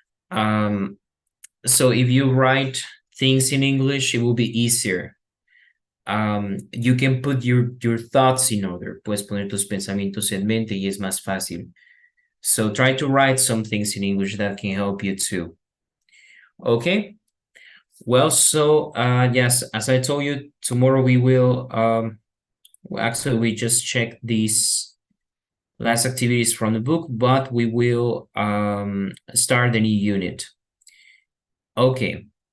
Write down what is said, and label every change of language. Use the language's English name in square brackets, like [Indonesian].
[English] So if you write things in English, it will be easier. You can put your thoughts in order. [Spanish] Puedes poner tus pensamientos en mente y es más fácil. [English] So try to write some things in English that can help you too. Okay. Well, so yes, as I told you, tomorrow we will actually we just checked these last activities from the book, but we will start the new unit. Okay.